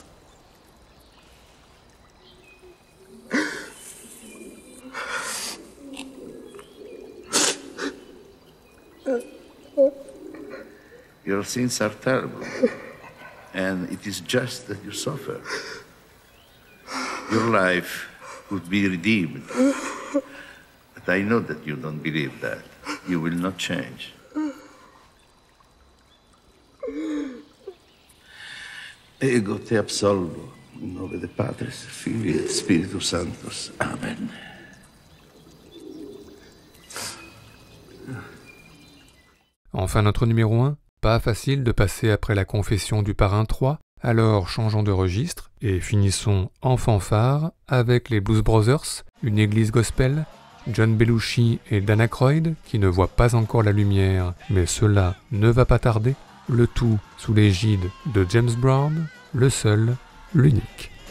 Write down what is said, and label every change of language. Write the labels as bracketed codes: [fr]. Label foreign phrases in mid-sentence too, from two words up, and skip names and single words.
[en] Your sins are terrible, and it is just that you suffer. Your life could be redeemed, but I know that you don't believe that. You will not change. [la] Ego te absolvo, in nome de Patris, Filii et Spiritus Sanctus. Amen. [fr] Enfin notre numéro 1, pas facile de passer après la confession du Parrain 3, alors changeons de registre et finissons en fanfare avec les Blues Brothers, une église gospel, John Belushi et Dan Aykroyd qui ne voient pas encore la lumière, mais cela ne va pas tarder, le tout sous l'égide de James Brown, le seul, l'unique.